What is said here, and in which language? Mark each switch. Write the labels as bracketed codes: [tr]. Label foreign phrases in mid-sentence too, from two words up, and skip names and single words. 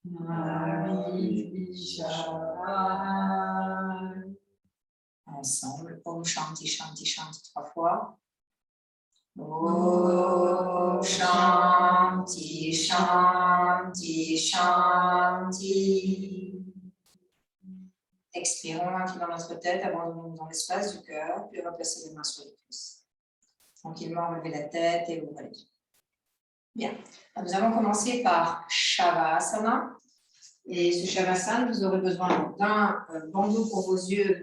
[sa] Mavidvishavahai. [fr] Ensemble, [sa] Om Shanti Shanti Shanti [fr] 3 fois. [sa] Om Shanti Shanti Shanti. [fr] Expirons un peu dans notre tête, abandonnons dans l'espace du cœur, puis replacez les mains sur les cuisses. Tranquillement, relevez la tête et ouvrez les yeux. Bien. Nous allons commencer par Shavasana. Et ce Shavasana, vous aurez besoin d'un bandeau pour vos yeux.